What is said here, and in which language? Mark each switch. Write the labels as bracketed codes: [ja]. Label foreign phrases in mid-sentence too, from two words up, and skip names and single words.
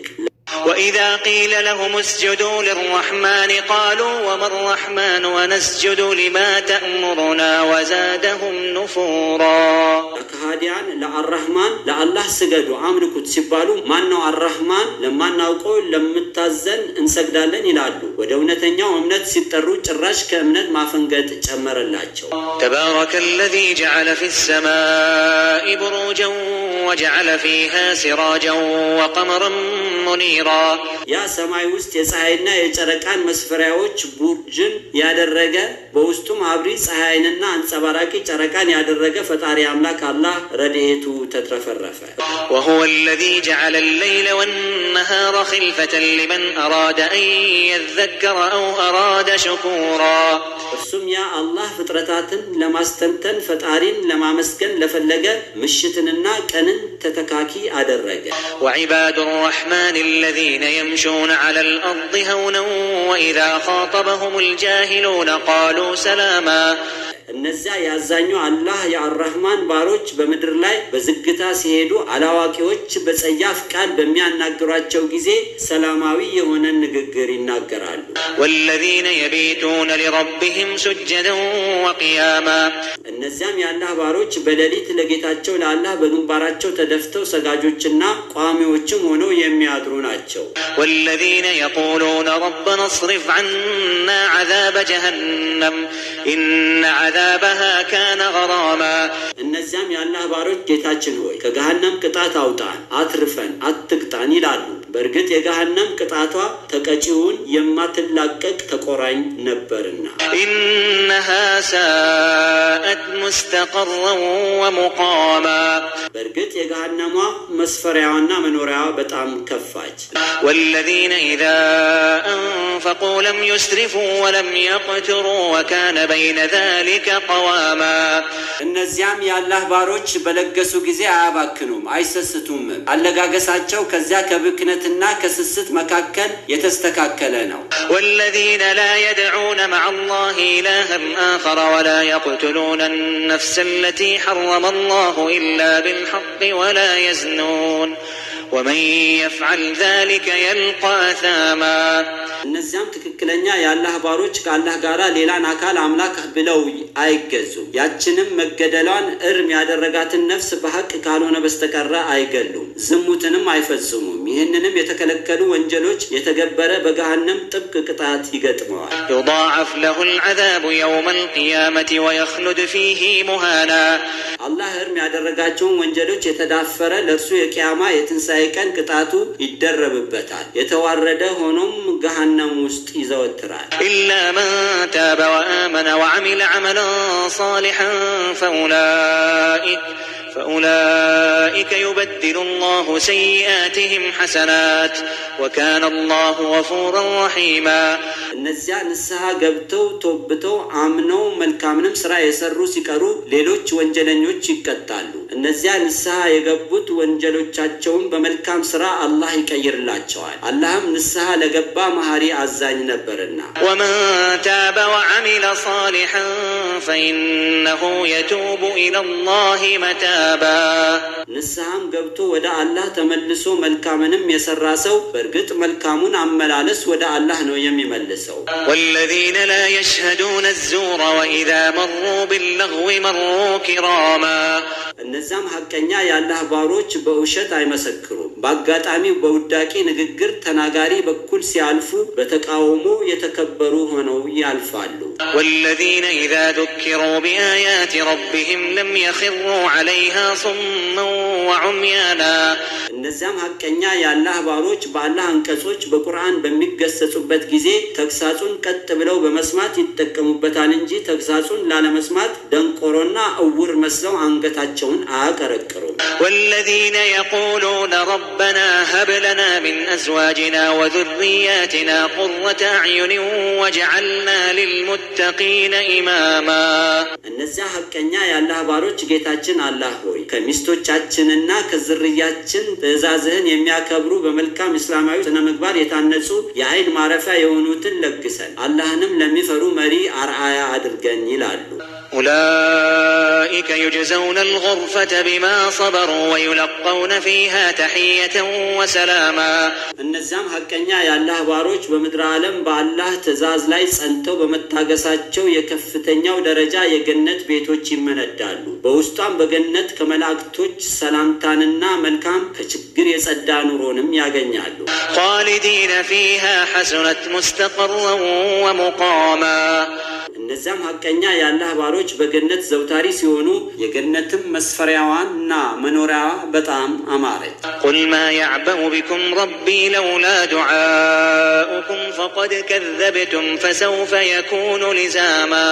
[ar] وإذا قيل لهم اسجدوا للرحمن قالوا وما الرحمن ونسجد لما تأمرنا وزادهم نفورا [am] ከሃዲያን ለአርረህማን ለአላህ ስገዱ አምልኩት ሲባሉ ማነው አርረህማን ለማናውቀው ለምታዘን እንሰግዳለን ይላሉ። ወደ እውነተኛው እምነት ሲጠሩ ጭራሽ ከእምነት ማፈንገጥ ጨመረላቸው። [ar] تبارك الذي جعل في السماء بروجا وجعل فيها سراجا وقمرا منيرا [am] ያ ሰማይ ውስጥ የፀሐይና የጨረቃን መስፈሪያዎች ቡርጅን ያደረገ በውስጡም አብሪ ፀሐይንና አንጸባራቂ ጨረቃን ያደረገ ፈጣሪ አምላክ አላህ ረድኤቱ ተትረፈረፈ። [ar] وهو الذي جعل الليل والنهار خلفة لمن أراد أن يذكر أو أراد شكورا [am] እርሱም ያ አላህ ፍጥረታትን ለማስተንተን ፈጣሪን ለማመስገን ለፈለገ ምሽትንና ቀንን ተተካኪ አደረገ። [ar] وعباد الرحمن الذين يمشون على الأرض هونا وإذا خاطبهم الجاهلون قالوا سلاما [am] እነዚያ ያዛኙ አላህ የአርራህማን ባሮች በምድር ላይ በዝግታ ሲሄዱ አላዋቂዎች በጸያፍ ቃል በሚያናግሯቸው ጊዜ ሰላማዊ የሆነ ንግግር ይናገራሉ። [ar] والذين يبيتون لربهم سجدا وقياما [am] እነዚያም የአላህ ባሮች በሌሊት ለጌታቸው ለአላህ በግንባራቸው ተደፍተው ሰጋጆችና ቋሚዎችም ሆነው የሚያድሩ ናቸው። [ar] والذين يقولون ربنا اصرف عنا عذاب جهنم إن عذابها كان غراما [am] እነዚያም የአላህ ባሮች ጌታችን ሆይ ከገሃነም ቅጣት አውጣን፣ አትርፈን፣ አትቅጣን ይላሉ። በእርግጥ የገሃነም ቅጣቷ ተቀጪውን የማትላቀቅ ተቆራኝ ነበርና። [ar] إنها ساءت مستقرا ومقاما [am] በእርግጥ የገሃነሟ መስፈሪያዋና መኖሪያዋ በጣም ከፋች። [ar] والذين إذا أنفقوا لم يسرفوا ولم يقتروا وكان بين ذلك قواما [am] እነዚያም የአላህ ባሮች በለገሱ ጊዜ አያባክኑም፣ አይሰስቱም። አለጋገሳቸው ከዚያ ከብክነትና ከስስት መካከል የተስተካከለ ነው። [ar] والذين لا يدعون مع الله إلها آخر ولا يقتلون النفس التي حرم الله إلا بالحق ولا يزنون ومن يفعل ذلك يلقى أثاما [am] እነዚያም ትክክለኛ የአላህ ባሮች ከአላህ ጋር ሌላን አካል አምላክ ብለው አይገዙም። ያችንም መገደሏን እርም ያደረጋትን ነፍስ በሐቅ ካልሆነ በስተቀር አይገሉም፣ ዝሙትንም አይፈጽሙም። ይህንንም የተከለከሉ ወንጀሎች የተገበረ በገሃነም ጥብቅ ቅጣት ይገጥመዋል። [ar] يضاعف له العذاب يوم القيامة ويخلد فيه مهانا [am] አላህ እርም ያደረጋቸውን ወንጀሎች የተዳፈረ ለእርሱ የቂያማ የትንሣኤ ቀን ቅጣቱ ይደረብበታል። የተዋረደ ሆኖም ገሃነም ውስጥ ይዘወትራል። [ar] إلا من تاب وآمن وعمل عملا صالحا فأولئك يبدل الله سيئاتهم حسنات وكان الله غفورا رحيما [am] እነዚያ ንስሐ ገብተው ተውብተው አምነው መልካምንም ስራ የሰሩ ሲቀሩ ሌሎች ወንጀለኞች ይቀጣሉ። እነዚያ ንስሐ የገቡት ወንጀሎቻቸውን በመልካም ስራ አላህ ይቀይርላቸዋል። አላህም ንስሐ ለገባ መሐሪ አዛኝ ነበርና። [ar] ومن تاب وعمل صالحا فإنه يتوب إلى الله متابا [am] ንስሐም ገብቶ ወደ አላህ ተመልሶ መልካምንም የሰራ ሰው በእርግጥ መልካሙን አመላለስ ወደ አላህ ነው የሚመልሰው። [ar] والذين لا يشهدون الزور وإذا مروا باللغو مروا كراما [am] እነዛም ሐቀኛ የአላህ ባሮች በውሸት አይመሰክሩም። በአጋጣሚ በውዳቂ ንግግር ተናጋሪ በኩል ሲያልፉ በተቃውሞ የተከበሩ ሆነው ያልፋሉ። [ar] والذين إذا ذكروا بآيات ربهم لم يخروا عليها صما وعميانا [am] እነዛም ሐቀኛ የአላህ ባሮች በአላህ አንቀጾች በቁርአን በሚገሰጹበት ጊዜ ተግሳጹን ቀጥ ብለው በመስማት ይጠቀሙበታል እንጂ ተግሳጹን ላለመስማት ደንቆሮና እውር መስለው አንገታቸውን አያቀረቅሩም። [ar] والذين يقولون ربنا هب لنا من أزواجنا وذرياتنا قرة أعين واجعلنا للمتقين إماما [am] እነዚያ ሐቀኛ የአላህ ባሮች ጌታችን አላህ ሆይ ከሚስቶቻችንና ከዝርያችን ትእዛዝህን የሚያከብሩ በመልካም እስላማዊ ስነ ምግባር የታነጹ የአይን ማረፊያ የሆኑትን ለግሰን አላህንም ለሚፈሩ መሪ አርአያ አድርገን ይላሉ። [ar] أولئك يجزون الغرفة بما صبروا ويلقون فيها تحية وسلاما [am] እነዚያም ሐቀኛ የአላህ ባሮች በምድር ዓለም በአላህ ትእዛዝ ላይ ጸንተው በመታገሳቸው የከፍተኛው ደረጃ የገነት ቤቶች ይመነዳሉ። በውስጧም በገነት ከመላእክቶች ሰላምታንና መልካም ከችግር የጸዳ ኑሮንም ያገኛሉ። [ar] خالدين فيها حسنت مستقرا ومقاما [am] እነዚያም ሐቀኛ የአላህ ባሮች በገነት ዘውታሪ ሲሆኑ የገነትም መስፈሪያዋና መኖሪያዋ በጣም አማረች። [ar] قل ما يعبأ بكم ربي لولا دعاؤكم فقد كذبتم فسوف يكون لزاما